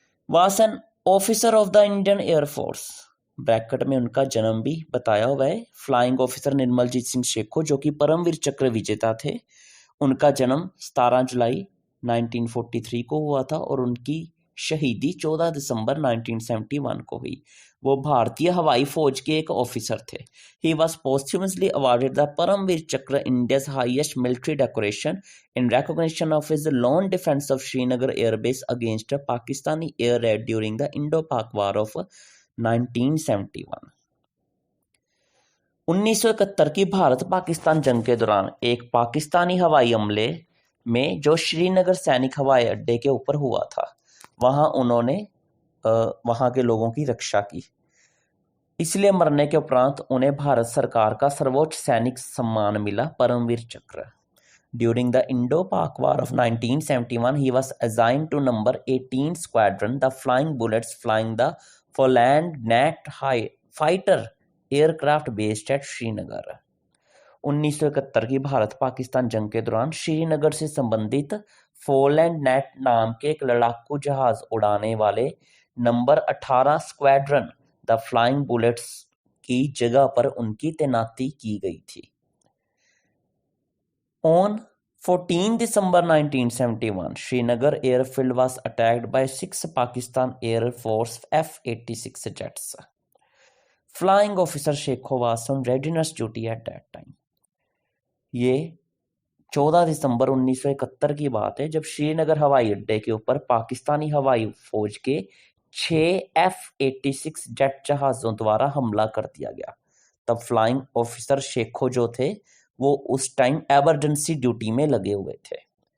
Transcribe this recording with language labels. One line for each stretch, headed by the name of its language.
English: was an officer of the Indian Air Force,
Hindi: bracket में उनका जन्म भी बताया हुआ है। फ्लाइंग ऑफिसर निर्मलजीत सिंह शेखों जो कि परमवीर चक्र विजेता थे, उनका जन्म 17 जुलाई 1943 को हुआ था और उनकी शहीदी 14 दिसंबर 1971 को हुई। वो भारतीय हवाई फौज के एक ऑफिसर थे।
English: He was posthumously awarded the Param Vir Chakra, India's highest military decoration, in recognition of his lone defense of Srinagar airbase against a Pakistani air raid during the Indo-Pak War of 1971।
Hindi: 1971 की भारत पाकिस्तान जंग के दौरान एक पाकिस्तानी हवाई हमले में जो श्रीनगर सैनिक हवाई अड्डे के ऊपर हुआ था, वहां उन्होंने वहां के लोगों की रक्षा की। इसलिए मरने के उपरांत उन्हें भारत सरकार का सर्वोच्च सैनिक सम्मान मिला, परमवीर चक्र।
English: During the Indo-Pak War of 1971, he was assigned to number 18 Squadron, the Flying Bullets, flying the Foland Nat fighter aircraft based at Srinagar।
Hindi: 1971 की भारत पाकिस्तान जंग के दौरान श्रीनगर से संबंधित फोलैंड नेट नाम के एक लड़ाकू जहाज उड़ाने वाले number 18 squadron the flying bullets की जगह पर उनकी तैनाती की गई थी।
English: On 14 December 1971, Srinagar airfield was attacked by 6 Pakistan Air Force F-86 jets. Flying officer Shekho was on readiness duty at that time.
Hindi: ये 14 दिसंबर 1971 की बात है जब श्रीनगर हवाई अड्डे के ऊपर पाकिस्तानी हवाई फौज के 6 F-86 जेट जहाज़ों द्वारा हमला कर दिया गया। तब फ्लाइंग ऑफिसर शेखो जो थे वो उस टाइम एमरजेंसी ड्यूटी में लगे हुए थे।